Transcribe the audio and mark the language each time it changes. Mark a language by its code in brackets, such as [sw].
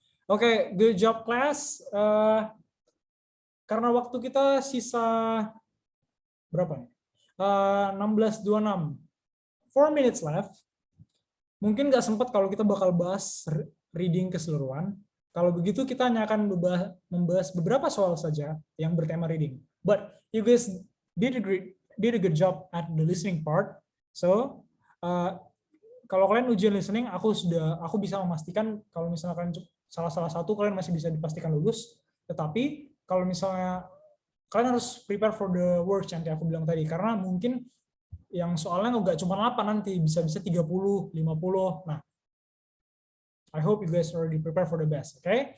[id] Oke, [en] good job class. [id] Karena waktu kita sisa berapa nih? [en] 16:26. 4 minutes left. [id] Mungkin nggak sempat kalau kita bakal bahas reading keseluruhan. Kalau begitu kita hanya akan membahas beberapa soal saja yang bertema reading. [en] But you guys did a good job at the listening part. [id] So kalau kalian ujian listening, aku bisa memastikan kalau misalnya kalian salah satu, kalian masih bisa dipastikan lulus. Tetapi kalau misalnya kalian harus [en] prepare for the worst [id] yang aku bilang tadi, karena mungkin yang soalnya nggak cuma 8 nanti, bisa-bisa 30, 50. [en] Nah, I hope you guys already prepare for the best, oke?